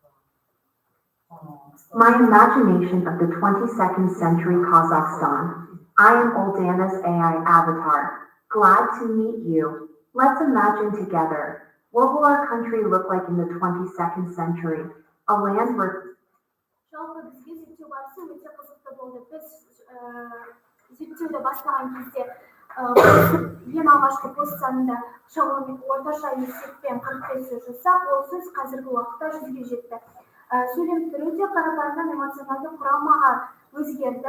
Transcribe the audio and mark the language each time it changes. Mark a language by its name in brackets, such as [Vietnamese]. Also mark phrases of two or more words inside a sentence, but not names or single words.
[English] My imagination of the 22nd century Kazakhstan. I am Oldana's AI avatar. Glad to meet you. Let's imagine together. What will our country look like in the 22nd century? A land where [Kazakh] Жалпы бізге зерттеу барысы өте қызықты болды. Біз зерттеуді бастаған кезде ең алғашқы пост санында шамамен орташа есеппен 45 сөз жазсақ, ол сөз қазіргі уақытта 100-ге жетті. Сөйлем түрі де қарапайымнан эмоционалды құрамаға өзгерді.